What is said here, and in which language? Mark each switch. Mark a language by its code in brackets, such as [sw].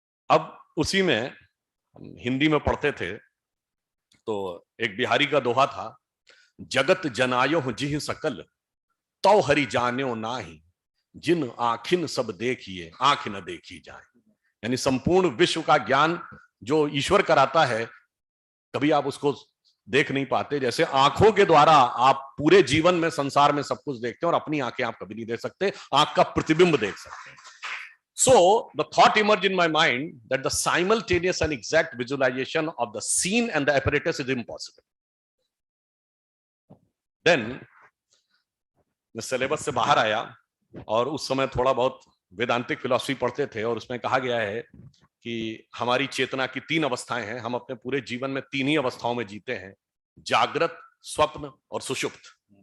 [hi] अब उसी में हम हिंदी में पढ़ते थे, तो एक बिहारी का दोहा था, जगत जनायो जिह सकल तो हरि जान्यो नाही, जिन आखिन सब देखिए आंख न देखी जाए। यानी संपूर्ण विश्व का ज्ञान जो ईश्वर कराता है, कभी आप उसको देख नहीं पाते। जैसे आंखों के द्वारा आप पूरे जीवन में संसार में सब कुछ देखते हैं, और अपनी आंखें आप कभी नहीं देख सकते, आंख का प्रतिबिंब देख सकते हैं। [en] So the thought emerged in my mind that the simultaneous and exact visualization of the scene and the apparatus is impossible. [hi] Then मैं सिलेबस से बाहर आया, और उस समय थोड़ा बहुत वेदांतिक फिलॉसफी पढ़ते थे, और उसमें कहा गया है कि हमारी चेतना की 3 अवस्थाएं हैं। हम अपने पूरे जीवन में 3 ही अवस्थाओं में जीते हैं, जागृत, स्वप्न और सुषुप्त।